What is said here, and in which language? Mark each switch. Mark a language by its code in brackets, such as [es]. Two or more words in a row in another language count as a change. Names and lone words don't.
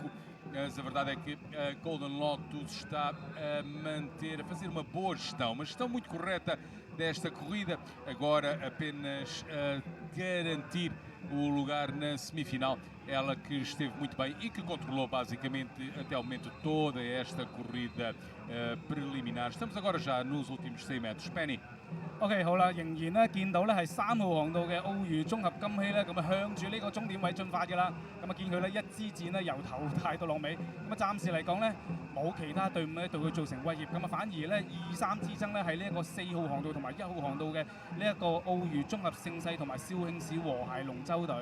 [pt] Mas a verdade é que a Golden Lotus está a fazer uma boa gestão, uma gestão muito correta desta corrida, agora apenas a garantir o lugar na semifinal, ela que esteve muito bem e que controlou basicamente até o momento toda esta corrida preliminar. Estamos agora já nos últimos 100 metros. Penny. [yue] OK， 好啦，仍然咧見到咧係3號航道嘅澳娛綜合金禧咧，咁啊向住呢個終點位進發嘅啦。咁啊見佢咧一支箭咧由頭帶到落尾，咁啊暫時嚟講咧冇其他隊伍咧對佢造成威脅，咁啊反而咧2、3之爭咧係呢一個4號航道同埋1號航道嘅呢一個澳娛綜合盛世同埋肇慶市和諧龍舟隊。